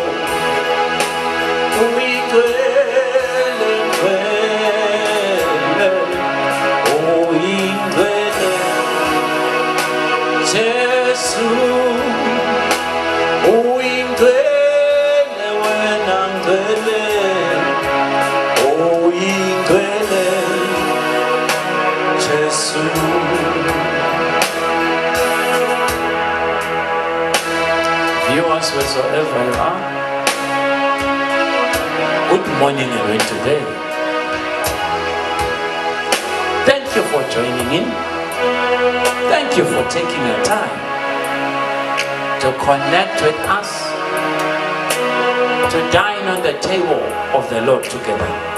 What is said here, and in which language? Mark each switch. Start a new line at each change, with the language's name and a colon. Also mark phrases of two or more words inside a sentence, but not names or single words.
Swati: Uyigcwele, ngcwele, uyingcwele, Jesu. Uyingcwele, wena ngcwele, uyingcwele, Jesu.
English: Viewers, wheresoever you are, good morning again today. Thank you for joining in. Thank you for taking your time to connect with us, to dine on the table of the Lord together.